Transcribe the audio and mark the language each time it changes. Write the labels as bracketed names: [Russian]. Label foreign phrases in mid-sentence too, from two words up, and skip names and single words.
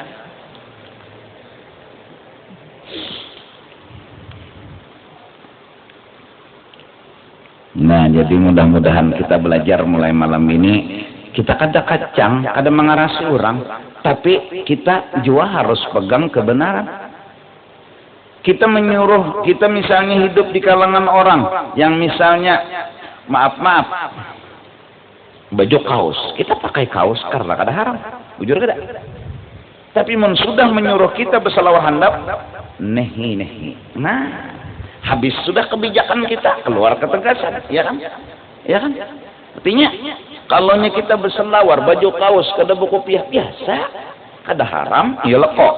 [Indonesian] Nah jadi mudah-mudahan kita belajar mulai malam ini. [Banjar] Kita kada kacang, kada mengarasi orang, tapi kita juga harus pegang kebenaran. Kita menyuruh, kita misalnya hidup di kalangan orang yang misalnya maaf baju kaos, kita pakai kaos karena kada haram, bujur kada. [Indonesian] Tapi sudah menyuruh kita berselawat handap, nehi. Nah, habis sudah kebijakan kita keluar ketegasan, ya kan? Ya kan? Artinya kalau kita berselawar baju kaos kada berkopiah biasa, kada haram, ya lekok.